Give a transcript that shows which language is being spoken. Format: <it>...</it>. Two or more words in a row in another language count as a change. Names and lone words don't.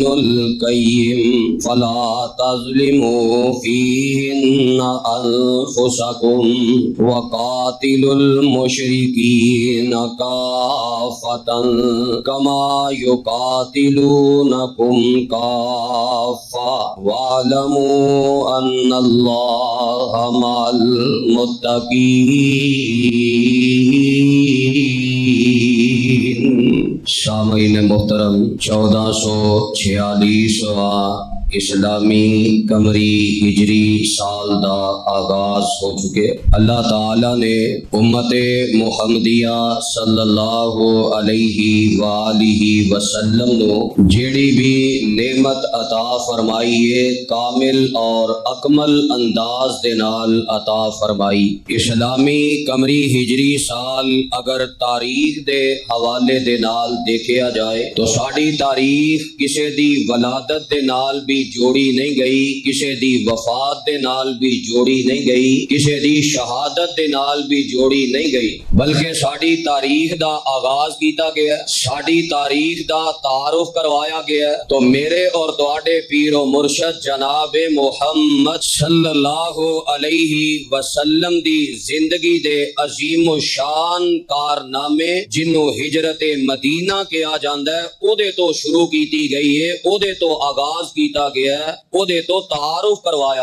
<ar>القيم فلا تظلموا فيهن أنفسكم وقاتلوا المشركين كافة كما يقاتلونكم كافة واعلموا أن الله مع المتقين۔</ar> <pa>سامعین محترم، 1446واں اسلامی قمری ہجری سال دا آغاز ہو چکے۔ اللہ تعالی نے امت محمدیہ</pa> <ar>صلی اللہ علیہ وآلہ وسلم</ar> <pa>نو جیڑی بھی نعمت عطا فرمائی ہے کامل اور اکمل انداز دے نال عطا فرمائی۔ اسلامی قمری ہجری سال اگر تاریخ دے حوالے دے نال دیکھیا جائے تو ساڈی تاریخ کسے دی ولادت دے نال بھی جوڑی نہیں گئی، کسے دی وفات دے نال بھی جوڑی نہیں گئی، کسے دی شہادت دے نال بھی جوڑی نہیں گئی، بلکہ ساڈی تاریخ دا آغاز کیتا گیا ہے، ساڈی تاریخ دا تعارف کروایا گیا ہے۔ تو میرے اور تواڈے پیر و مرشد جناب محمد</pa> <ar>صلی اللہ علیہ وسلم</ar> <pa>دی زندگی دے عظیم و شان کارنامے جنوں ہجرت مدینہ کہا جاندا ہے او دے تو شروع کیتی گئی ہے، او دے تو آغاز کیتا گیا ہے، او دے تو تعارف کروایا۔</pa>